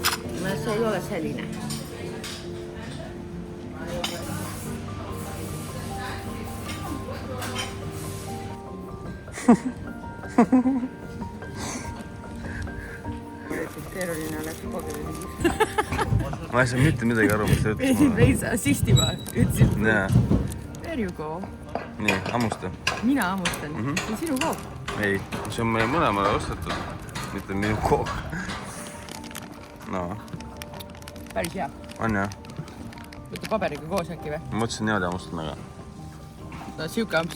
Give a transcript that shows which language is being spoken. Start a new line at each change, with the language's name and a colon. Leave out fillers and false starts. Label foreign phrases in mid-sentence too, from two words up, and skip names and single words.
Estonian: No see ei ole selline. Keeruline oleks kogu. Ma ei saa mitte midagi aru, mis ta ütles mulle. Ei saa sistima, ütlesid. Jaa.
English: There you go.
Estonian: Nii, hammusta. Mina hammustan. See on sinu kook. Ei, see on meie mõlemale ostetud, mitte minu kook. No, Päris hea. on jah? Võtta paberiga koos äkki või? Ma mõtlesin niimoodi hammustan, aga... No siuke amps.